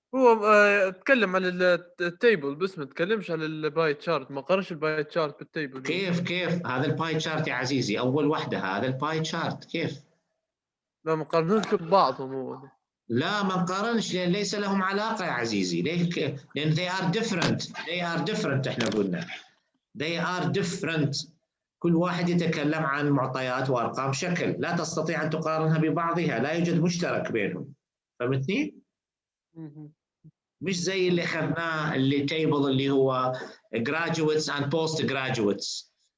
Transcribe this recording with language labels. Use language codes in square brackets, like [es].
[ar] هو تكلم عن التيبل بس ما تكلمش عن الباي تشارت، ما قارنش الباي تشارت بالتيبل. كيف هذا الباي تشارت يا عزيزي؟ أول وحدة هذا الباي تشارت كيف؟ لا ما قارنوش ببعضهم هو. لا ما نقارنش لأن ليس لهم علاقة يا عزيزي. لأن [en] they are different [ar] احنا قلنا. [en] They are different. [ar] كل واحد يتكلم عن معطيات وارقام شكل، لا تستطيع ان تقارنها ببعضها، لا يوجد مشترك بينهم. فهمتني؟ مش زي اللي اخذناه اللي تيبل اللي هو graduates and post graduates.